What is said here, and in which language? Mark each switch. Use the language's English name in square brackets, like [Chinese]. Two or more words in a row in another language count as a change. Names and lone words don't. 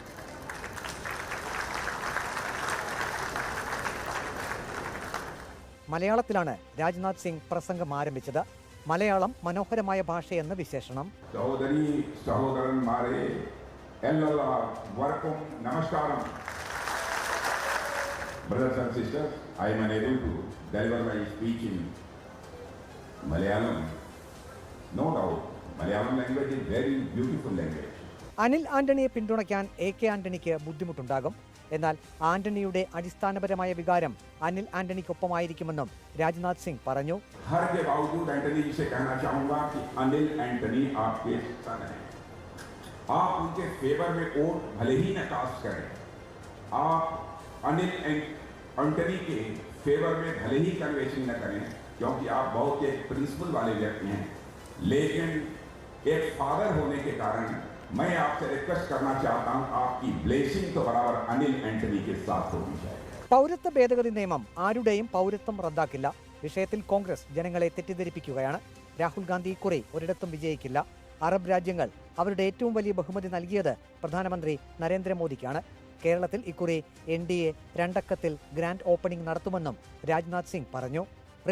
[Malayalam] മലയാളത്തിലാണ് രാജ്നാഥ് സിംഗ് പ്രസംഗം ആരംഭിച്ചത്. മലയാളം മനോഹരമായ ഭാഷയെന്ന് വിശേഷണം. സഹോദരി സഹോദരന്മാരെ എല്ലാവർക്കും നമസ്കാരം. [English] Brothers and sisters, I am unable to deliver my speech in Malayalam. No doubt, Malayalam language is very beautiful language. [Malayalam] അനിൽ ആന്റണിയെ പിന്തുണയ്ക്കാൻ എ.കെ. ആന്റണിക്ക് ബുദ്ധിമുട്ടുണ്ടാകും. എന്നാൽ ആന്റണിയുടെ അടിസ്ഥാനപരമായ വികാരം അനിൽ ആന്റണിക്കൊപ്പമായിരിക്കുമെന്നും രാജ്നാഥ് സിംഗ് പറഞ്ഞു. [Hindi] हर के बावजूद एंटनी जी से कहना चाहूंगा कि अनिल एंटनी आपके सन हैं. आप उनके फेवर में वोट भले ही न कास्ट करें, आप अनिल एंटनी के फेवर में भले ही कन्वेंशन न करें, क्योंकि आप बहुत एक प्रिंसिपल वाले व्यक्ति हैं. लेकिन एक फादर होने के कारण मैं आपसे रिक्वेस्ट करना चाहता हूं, आपकी ब्लेसिंग तो बराबर अनिल एंटनी के साथ होनी चाहिए. [Malayalam] പൗരത്വ ഭേദഗതി നിയമം ആരുടെയും പൗരത്വം റദ്ദാക്കില്ല. വിഷയത്തിൽ കോൺഗ്രസ് ജനങ്ങളെ തെറ്റിദ്ധരിപ്പിക്കുകയാണ്. രാഹുൽ ഗാന്ധി ഇക്കുറി ഒരിടത്തും വിജയിക്കില്ല. അറബ് രാജ്യങ്ങൾ അവരുടെ ഏറ്റവും വലിയ ബഹുമതി നൽകിയത് പ്രധാനമന്ത്രി നരേന്ദ്രമോദിക്കാണ്. കേരളത്തിൽ ഇക്കുറി എൻ.ഡി.എ രണ്ടക്കത്തിൽ [English] grand opening [Malayalam] നടത്തുമെന്നും രാജ്നാഥ് സിംഗ് പറഞ്ഞു.